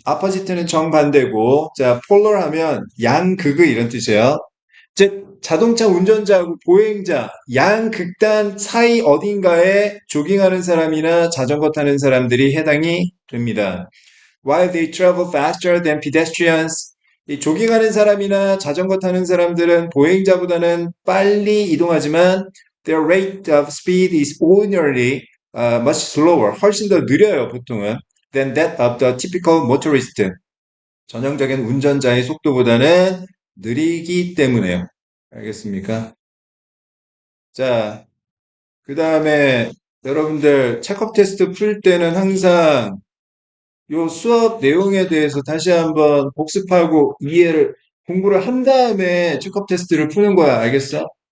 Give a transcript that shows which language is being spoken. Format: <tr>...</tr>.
<ko>opposite는 정반대고, 자, polar 하면 양극의 이런 뜻이에요. 즉, 자동차 운전자하고 보행자, 양극단 사이 어딘가에 조깅하는 사람이나 자전거 타는 사람들이 해당이 됩니다.</ko> <en>While they travel faster than pedestrians,</en> <ko>이 조깅하는 사람이나 자전거 타는 사람들은 보행자보다는 빨리 이동하지만</ko> <en>their rate of speed is ordinarily much slower,</en> <ko>훨씬 더 느려요, 보통은</ko> <en>than that of the typical motorist.</en> <ko>전형적인 운전자의 속도보다는 느리기 때문에요. 알겠습니까? 자, 그 다음에 여러분들 체크업 테스트 풀 때는 항상 요 수업 내용에 대해서 다시 한번 복습하고 이해를, 공부를 한 다음에 체크업 테스트를 푸는 거야. 알겠어?</ko>